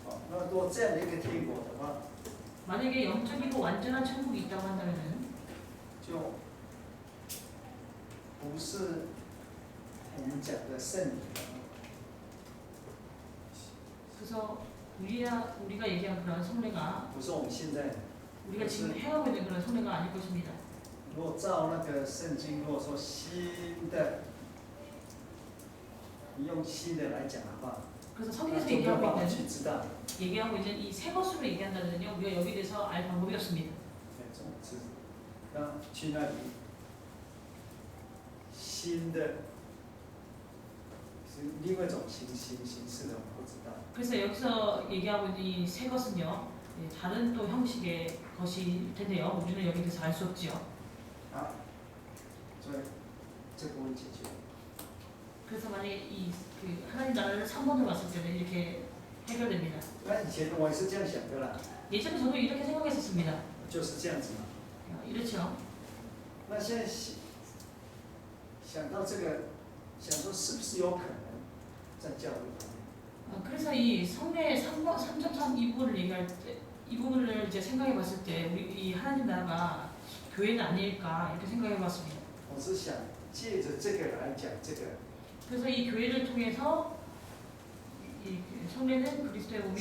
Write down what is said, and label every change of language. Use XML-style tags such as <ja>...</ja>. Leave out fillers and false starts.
<zh>那如果这样的一个天国的话，</zh> <ko>만약에 영적이고 완전한 천국이 있다고 한다면은</ko> <zh>就不是我们讲的圣灵了。</zh> <ko>그래서 우리가 얘기한 그런 성례가</ko> <zh>不是我们现在，</zh> <ko>우리가 지금 해가고 있는 그런 성례가 아닐 것입니다.</ko> <zh>如果照那个圣经，如果说新的，你用新的来讲的话，</zh> <ko>그래서</ko> <zh>那</zh> <ko>성경에서</ko> <zh>就没有办法去知道。</zh> <ko>얘기하고 있는 이 새 것으로 얘기한다면요, 우리가 여기에 대해서 알 방법이 없습니다.</ko> <zh>那种知，那去那里新的是另外一种形式的，我不知道。</zh> <ko>그래서 여기서 얘기하고 있는 이 새 것은요, 다른 또 형식의 것일 텐데요, 우리는 여기에 대해서 알 수 없지요.</ko> <zh>好，所以这个问题解决。</zh> <ko>그래서 만약에 하나님 나라를 3번으로 봤을 때는 이렇게 해결됩니다.</ko> <zh>那以前我也是这样想的啦，</zh> <ko>예전에 저도 이렇게 생각했었습니다.</ko> <zh>就是这样子嘛。</zh> <ko>이렇죠.</ko> <zh>那现在想到这个，想说是不是有可能在教会方面？</zh> <ko>그래서 이 성례 3.3 이 부분을 얘기할 때, 이 부분을 이제 생각해 봤을 때, 우리 이 하나님 나라가 교회는 아닐까 이렇게 생각해봤습니다.</ko> <zh>我是想借着这个来讲这个，</zh> <ko>그래서 이 교회를 통해서 이 성례는 그리스도의 몸이</ko>